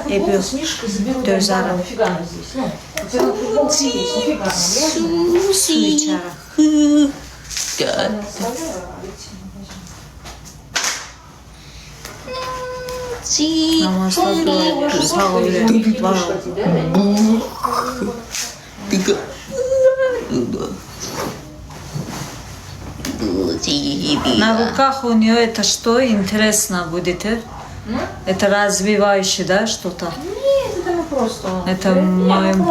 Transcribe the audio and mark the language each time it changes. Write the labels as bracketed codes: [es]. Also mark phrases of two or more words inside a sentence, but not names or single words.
[az] Ebi dözərəm. Su içərəm. Namazda dua edir. Sağ ol ürəyim. Var ol. [ru] Науках у нее это что? Интересно будет? Это развивающее, да, что-то? Нет, это мы просто... Это Нет, мы...